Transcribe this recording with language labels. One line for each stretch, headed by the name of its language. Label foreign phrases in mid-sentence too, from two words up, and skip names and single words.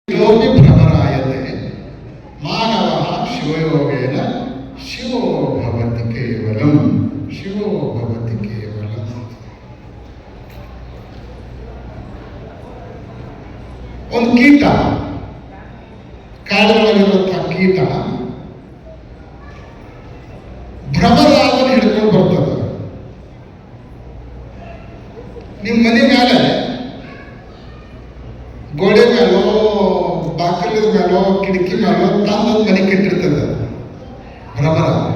Sanskrit: ಇತೋಪಿ ಭ್ರಮರಾಯತೆ ಮಾನವ ಶಿವಯೋಗೇನ ಶಿವೋ ಭವತಿ ಕೇವಲಂ ಶಿವೋ ಭವತಿ ಕೇವಲಂ.
Kannada: ಒಂದು ಕೀಟ, ಕಾಡಿನೊಳಗಿರುವಂತಹ ಕೀಟ ಭ್ರಮರಾಯನ ಹಿಡ್ಕೊಂಡು ಬರ್ತದೆ. ನಿಮ್ಮ ಮನೆ ಮೇಲೆ ಗೋಡೆ ಮೇಲೋ ಬಾಕಲದ ಮೇಲೋ ಕಿಟಕಿ ಮೇಲೋ ತಂದೊಂದು ಮನೆ ಕಟ್ಟಿರ್ತದೆ ಭ್ರಮರ.